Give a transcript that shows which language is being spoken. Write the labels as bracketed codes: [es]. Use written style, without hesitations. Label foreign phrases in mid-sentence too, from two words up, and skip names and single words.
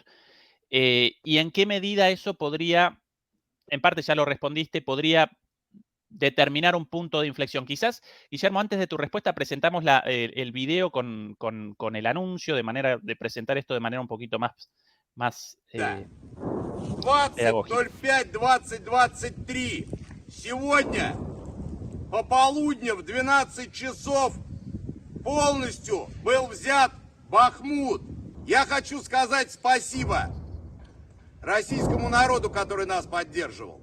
[es] ¿Y en qué medida eso podría, en parte ya lo respondiste, podría determinar un punto de inflexión? Quizás, Guillermo, antes de tu respuesta presentamos el video con el anuncio, de presentar esto de manera un poquito más pedagógica. 20.05.2023. [ru] Сегодня пополудня в 12 часов полностью был взят Бахмут. Я хочу сказать спасибо российскому народу, который нас поддерживал.